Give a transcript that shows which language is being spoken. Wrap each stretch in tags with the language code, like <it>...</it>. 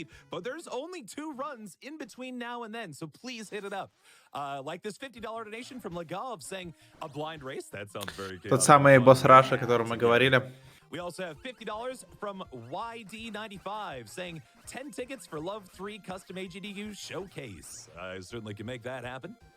<en>But there's only 2 runs in between now and then, so please hit it up. Like this $50 donation from Legov saying a blind race. That sounds very good.</en> <ru>Тот самый босс Раша, о котором мы говорили.</ru> <en>We also have $50 from YD95 saying 10 tickets for Love 3 Custom AGDQ Showcase. I certainly can make that happen.</en>